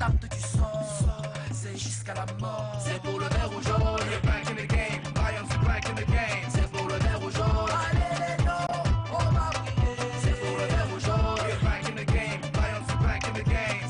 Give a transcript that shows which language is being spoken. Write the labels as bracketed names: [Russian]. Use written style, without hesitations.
[French] C'est pour le vert ou jaune. [English] We're back in the game, Lions are back in the game. [French] C'est pour le vert ou jaune. Allez les noms, on va briller. C'est pour le vert ou jaune. [English] We're back in the game, Lions are back in the game.